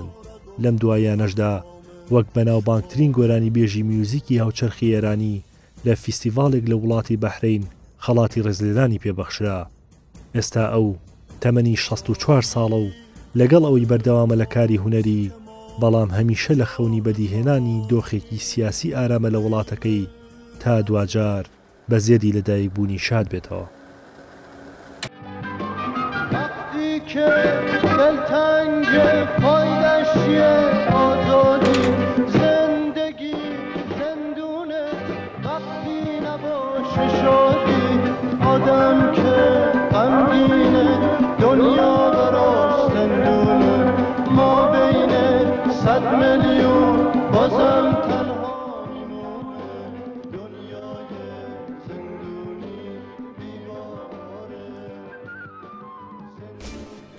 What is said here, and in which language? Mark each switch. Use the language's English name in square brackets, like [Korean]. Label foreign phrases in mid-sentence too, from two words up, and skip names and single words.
[Central Kurdish] لەم دوایانەشدا وەک بەناوبانگترین گۆرانی بێژی میوزیکی هاوچەرخی ئێرانی لە فیستیڤالێک لە وڵاتی بەحرین خەڵاتی ڕێزلێرانی پێبەخشرا. ئێستا ئەو تەمەنی 64 ساڵە و لەگەڵ ئەوەی بەردەوامە لە کاری هونەری، بەڵام هەمیشە لە خەونی بەدیهێنانی دۆخێکی سیاسی ئارامە لە وڵاتەکەی تا دوجار بە زێدی لەدایک بوونی شاد بێتەوە. [Persian] که دلتنگ پایدش آزادی زندگی زندونه، وقتی نباشه شادی آدم که غمگینه دنیا براش زندونه، ما بین 100 میلیون بازم تنها میمونه، دنیای زندونی بیماره.